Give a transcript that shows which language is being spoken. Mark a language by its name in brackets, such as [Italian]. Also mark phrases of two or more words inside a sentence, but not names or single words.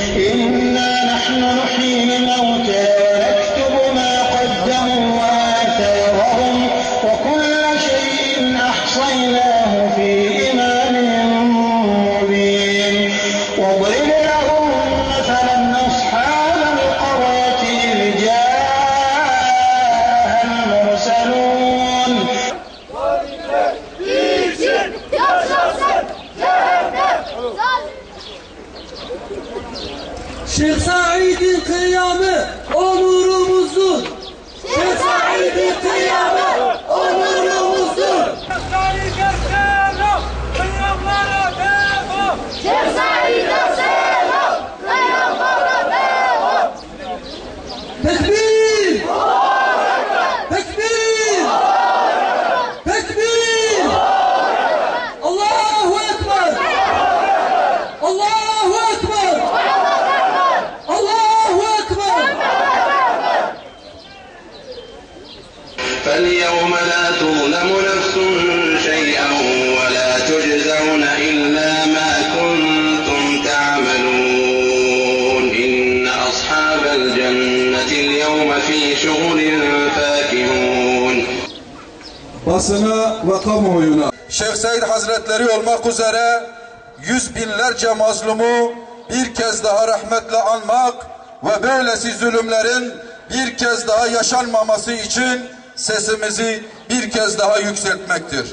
[Arabic] إنا نحن نحيي الموتى ونكتب ما قدموا وآثارهم وكل شيء أحصيناه في إمام مبين واضرب لهم مثلا أصحاب القرية إذ جاءها المرسلون [Turkish] Şeyh Said'in kıyamı onurumuzdur. Şeyh Said'in kıyamı onurumuzdur. Şeyh Said'e selam, kıyamlara devam. Tekbir! Tekbir! [Arabic] Tekbir! الله أكبر! الله أكبر! الله أكبر! فاليوم لا تظلم نفس شيئا ولا تجزون إلا ما كنتم تعملون إن أصحاب الجنة اليوم في شغل فاكهون. [Turkish] Basına ve kamuoyuna Şeyh Said Hazretleri olmak üzere yüz binlerce mazlumu bir kez daha rahmetle anmak ve böylesi zulümlerin bir kez daha yaşanmaması için sesimizi bir kez daha yükseltmektir.